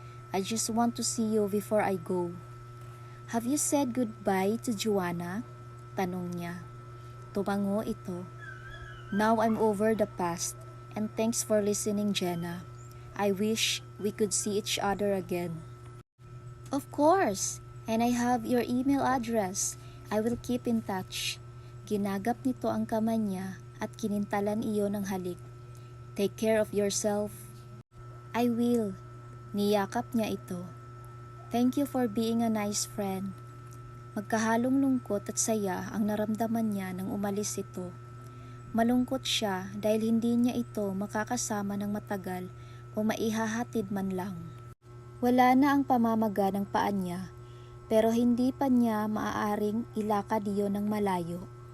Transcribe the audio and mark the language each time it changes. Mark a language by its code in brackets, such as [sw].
[en] I just want to see you before I go. Have you said goodbye to Joanna? [tl] Tanong niya. Tumango ito. [en] Now I'm over the past and thanks for listening, Jenna. I wish we could see each other again. Of course, and I have your email address. I will keep in touch. [tl] Ginagap nito ang kamay niya at kinintalan iyon ng halik. [en] Take care of yourself. I will. [tl] Niyakap niya ito. [en] Thank you for being a nice friend. [tl] Magkahalong lungkot at saya ang naramdaman niya nang umalis ito. Malungkot siya dahil hindi niya ito makakasama ng matagal o maihahatid man lang. Wala na ang pamamaga ng paa niya, pero hindi pa niya maaaring ilakad iyon ng malayo.